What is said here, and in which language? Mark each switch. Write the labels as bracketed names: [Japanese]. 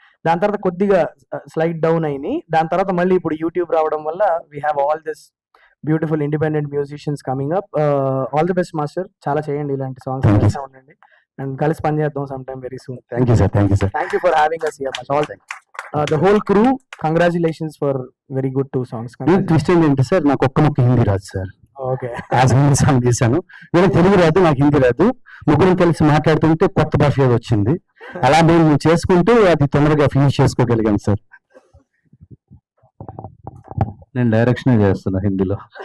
[Telugu] దాని తర్వాత కొద్దిగా స్లైడ్ డౌన్ అయినాయి. దాని తర్వాత మళ్ళీ ఇప్పుడు యూట్యూబ్ రావడం వల్ల [English] We have all this beautiful independent musicians coming up. All the best master. [Telugu] చాలా చేయండి ఇలాంటి సాంగ్స్ ఉండండి అండ్ కలిసి పనిచేద్దాం [English] Some time very soon. Thank you sir. Thank you for having us here. All the whole crew, congratulations for very good 2 songs. [Telugu] Twist ఏంటంటే sir, నాకు ఒక్క మొక్క హిందీ రాదు sir. Okay, as Hindi song చేశాను. నేను తెలుగు రాదు, నాకు హిందీ రాదు. ముగ్గురం కలిసి మాట్లాడుతుంటే కొత్త భాష ఏదో వచ్చింది. అలా మేము చేసుకుంటూ అది తొందరగా ఫినిష్ చేసుకోగలిగాను సార్. నేను డైరెక్షన్ చేస్తున్నా హిందీలో.